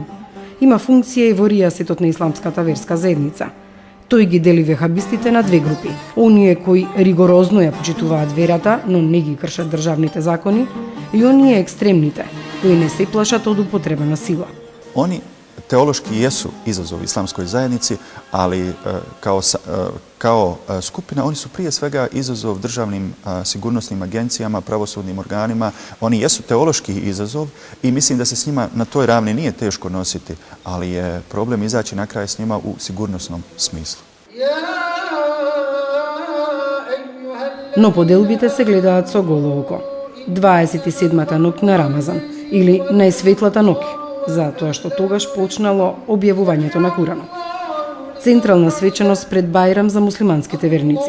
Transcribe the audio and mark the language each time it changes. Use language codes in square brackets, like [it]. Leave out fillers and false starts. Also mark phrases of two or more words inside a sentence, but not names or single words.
[mk] Има функција и во ријасетот на исламската верска заедница. Тој ги дели вехабистите на две групи. Оние кои ригорозно ја почитуваат верата, но не ги кршат државните закони, и оние екстремните, кои не се плашат од употреба на сила. [bs] Они teološki jesu izazov islamskoj zajednici, ali kao skupina oni su prije svega izazov državnim sigurnosnim agencijama, pravosudnim organima. Oni jesu teološki izazov i mislim da se s njima na toj ravni nije teško nositi, ali je problem izaći na kraj s njima u sigurnosnom smislu. [mk] Но поделбите се гледаат со голо око. 27-та ноќ на Рамазан, или најсветлата ноќ, затоа што тогаш почнало објавувањето на Куранот. Централна свеченост пред Бајрам за муслиманските верници.